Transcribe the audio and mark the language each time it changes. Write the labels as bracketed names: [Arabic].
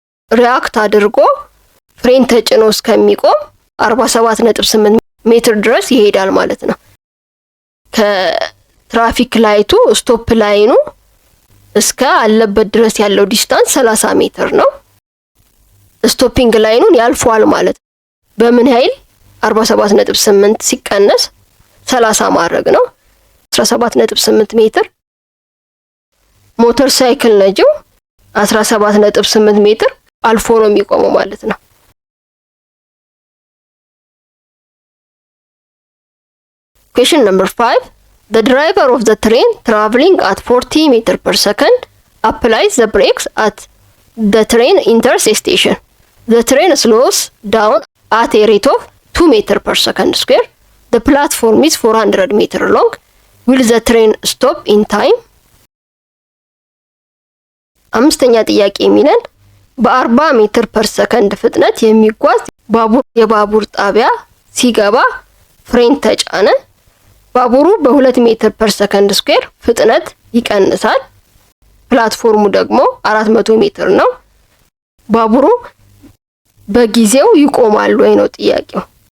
[Amharic] ሪአክት አድርጎ ፍሬን ተጭኖ እስከሚቆም 47.8 ሜትር ድረስ ይሄዳል ማለት ነው። ከትራፊክ ላይቱ ስቶፕ ላይኑ እስከ አለበት ድረስ ያለው ዲስታንስ 30 ሜትር ነው። ስቶፒንግ ላይኑን ያልፏል ማለት ነው። በምን ኃይል 47.8 ሲቀነስ 30 ማድረግ ነው 17.8 ሜትር። ሞተር ሳይክል ነጂው 17.8 ሜትር አልፎ ነው የሚቆመው ማለት ነው። [English] Question number 5. The driver of the train traveling at 40 meters per second applies the brakes at the train enters a station. The train slows down at a rate of 2 meters per second square. the platform is 400 meter long. will the train stop in time? [Amharic] አምስተኛ ጥያቄ የሚለን በ40 ሜትር ፐር ሰከንድ ፍጥነት የሚጓዝ የባቡር ጣቢያ ሲገባ ፍሬን ተጫነ። ባቡሩ በ2 ሜትር ፐር ሰከንድ ስኩዌር ፍጥነት ይቀንሳል። ፕላትፎርሙ ደግሞ 400 ሜትር ነው። ባቡሩ በጊዜው ይቆማል ወይ ነው ጥያቄው።